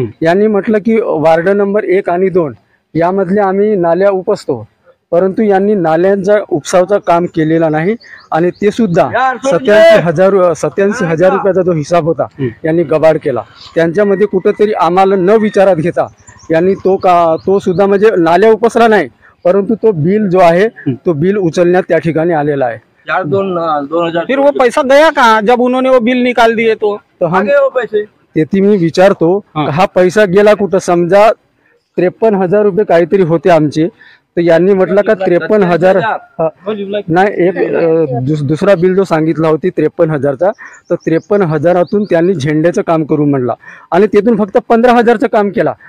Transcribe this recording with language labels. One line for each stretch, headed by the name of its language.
Marathi: यांनी म्हटलं की वार्ड नंबर 1 आणि 2 यामधले आम्ही नाल्या उपसतो, परंतु यांनी नाल्यांचा उपसावचा काम केलेला नाही आणि ते सुद्धा 87,000 रुपयाचा जो हिसाब होता यांनी गबाड केला। त्यांच्यामध्ये कुठेतरी आम्हाला न विचारात घेता यांनी तो सुद्धा म्हणजे नाल्या उपसला नाही, परंतु तो बिल जो आहे तो बिल उचलण्यात त्या ठिकाणी आलेला आहे।
Hindi: फिर वो पैसा गया कहाँ जब उन्होंने वो बिल निकाल दिए? तो हम पैसे
Marathi: ते मी विचारतो हा पैसा गेला कुठं? समजा 53,000 रुपये काहीतरी होते आमचे, तर यांनी म्हटलं का 53,000 नाही, एक दुसरा बिल जो सांगितला होती 53,000चा, तर 53,000तून त्यांनी झेंड्याचं काम करू म्हणला आणि तिथून फक्त 15,000चं काम केला